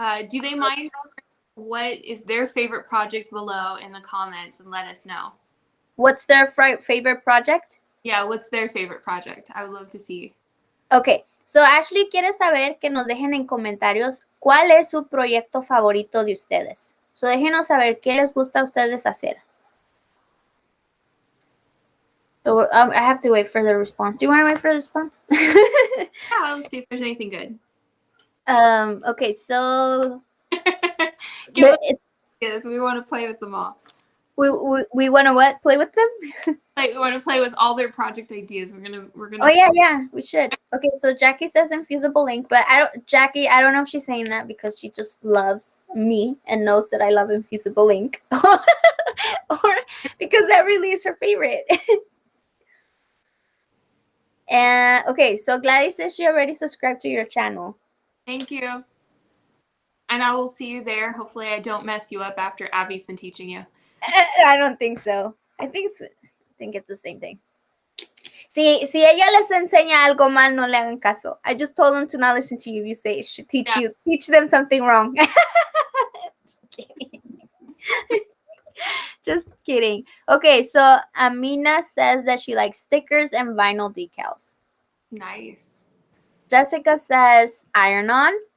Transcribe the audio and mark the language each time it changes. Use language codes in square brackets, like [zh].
[en] Do they mind what is their favorite project below in the comments and let us know? What's their favorite project? Yeah, what's their favorite project? I would love to see. Okay, so [es] Ashley quiere saber que nos dejen en comentarios cuál es su proyecto favorito de ustedes. So déjenos saber qué les gusta a ustedes hacer. [en] So I have to wait for the response. Do you want to wait for the response? Yeah, let's see if there's anything good. Okay, so Yes, we want to play with them all. We want to what? Play with them? We want to play with all their project ideas. We're gonna. Oh yeah, we should. Okay, so Jackie says infusible ink, but I don't know if she's saying that because she just loves me and knows that I love infusible ink. or because that really is her favorite. And okay, so Gladys says she already subscribed to your channel. Thank you. And I will see you there. Hopefully I don't mess you up after Abby's been teaching you. I don't think so. I think it's the same thing. [es] Si ella les enseña algo mal, no le hagan caso. [en] I just told them to not listen to you. You say it should teach them something wrong. Just kidding. Just kidding. Okay, so Amina says that she likes stickers and vinyl decals. Nice. Jessica says iron-on.